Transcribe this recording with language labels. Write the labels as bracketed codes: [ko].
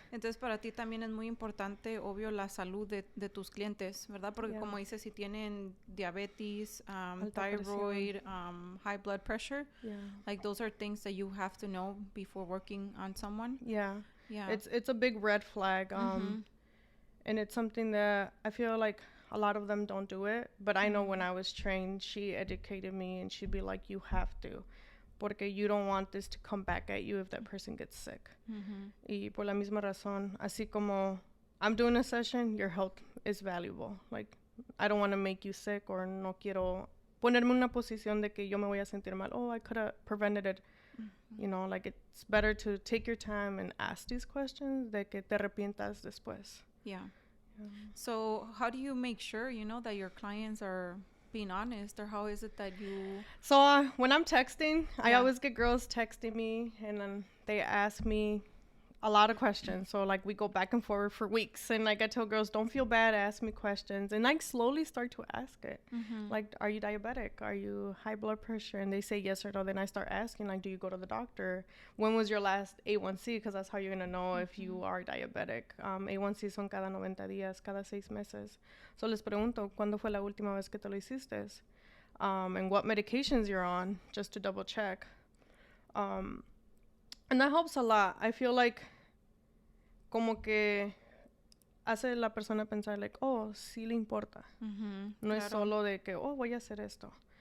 [es] Entonces para ti también es muy importante, obvio, la salud de tus clientes, ¿verdad? Porque como dices, si tienen diabetes, [en] thyroid, high blood pressure, like those are things that you have to know before working on someone. Yeah. It's a big red flag, and it's something that I feel like a lot of them don't do it. But I know when I was trained, she educated me, and she'd be like, "You have to." Porque you don't want this to come back at you if that person gets sick. [es] Y por la misma razón, así como [en] I'm doing a session, your health is valuable. Like, I don't want to make you sick or [es] no quiero ponerme en una posición de que yo me voy a sentir mal. [en] Oh, I could have prevented it. You know, like it's better to take your time and ask these questions [es] de que te arrepientas después. [en] Yeah. So how do you make sure, you know, that your clients are being honest, or how is it that you... So when I'm texting, I always get girls texting me, and then they ask me a lot of questions. So like we go back and forth for weeks, and like I tell girls, don't feel bad, ask me questions, and I slowly start to ask it. Like, are you diabetic? Are you high blood pressure? And they say yes or no. Then I start asking, like, do you go to the doctor? When was your last A1C? Because that's how you're gonna know if you are diabetic. [es] A1C son cada 90 días, cada 6 meses. So les pregunto, ¿cuándo fue la última vez que te lo hiciste? [en] And what medications you're on, just to double check. And that helps a lot. I feel like [es] como que hace la persona pensar like, oh, sí le importa. No es solo de que, oh, voy a hacer esto.